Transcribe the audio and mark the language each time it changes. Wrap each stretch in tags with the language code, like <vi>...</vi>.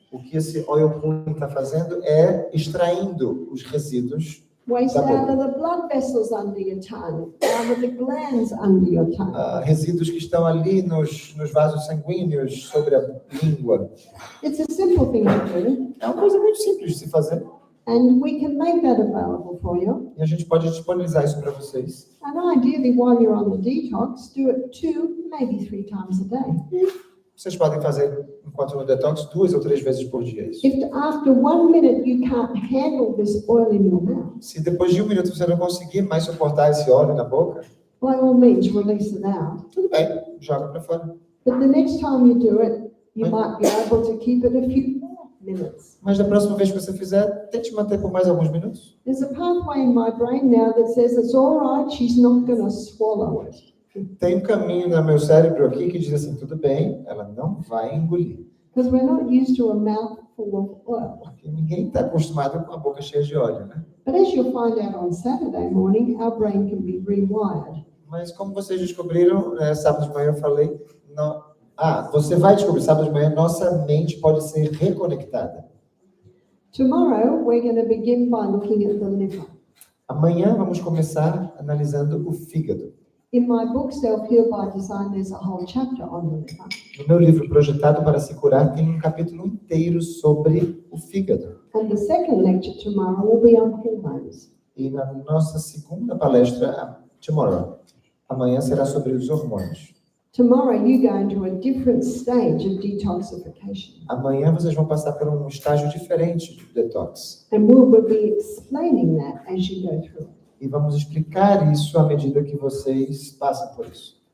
<pt>O que esse oil pulling está fazendo é extraindo os resíduos</pt> <en>Waste</en> <pt>da</pt> <en>out</en> <pt>boca.</pt> <en>of the blood vessels under your tongue, out of the glands under your tongue.</en> <pt>Resíduos que estão ali nos vasos sanguíneos, sobre a língua.</pt> <en>It's a simple thing to do,</en> <pt>É uma coisa muito simples de se fazer.</pt> <en>and we can make that available for you.</en> <pt>E a gente pode disponibilizar isso para vocês.</pt> <en>And ideally, while you're on the detox, do it 2, maybe 3 times a day.</en> <pt>Vocês podem fazer, enquanto no detox, 2 ou 3 vezes por dia isso.</pt> <en>If after 1 minute you can't handle this oil in your mouth,</en> <pt>Se depois de 1 minuto você não conseguir mais suportar esse óleo na boca,</pt> <en>by all means, release it out.</en> <pt>tudo bem, joga para fora.</pt> <en>But the next time you do it, you might be able to keep it a few more minutes.</en> <pt>Mas da próxima vez que você fizer, tente manter por mais alguns minutos.</pt> <en>There's a pathway in my brain now that says it's all right, she's not going to swallow it.</en> <pt>Tem um caminho no meu cérebro aqui que diz assim, tudo bem, ela não vai engolir.</pt> <en>Because we're not used to a mouth full of oil.</en> <pt>Porque ninguém está acostumado com a boca cheia de óleo, né?</pt> <en>But as you'll find out on Saturday morning, our brain can be rewired.</en> <pt>Mas como vocês descobriram, sábado de manhã eu falei, você vai descobrir, sábado de manhã, nossa mente pode ser reconectada.</pt> <en>Tomorrow, we're going to begin by looking at the liver.</en> <pt>Amanhã vamos começar analisando o fígado.</pt> <en>In my book, Self-Heal by Design, there's a whole chapter on the liver.</en> <pt>No meu livro, Projetado para se Curar, tem um capítulo inteiro sobre o fígado.</pt> <en>And the second lecture tomorrow will be on hormones.</en> <pt>E na nossa segunda palestra, tomorrow, amanhã será sobre os hormônios.</pt> <en>Tomorrow you go into a different stage of detoxification.</en> <pt>Amanhã vocês vão passar por um estágio diferente de detox.</pt> <en>And we'll be explaining that as you go through.</en> <pt>E vamos explicar isso à medida que vocês passam por isso.</pt>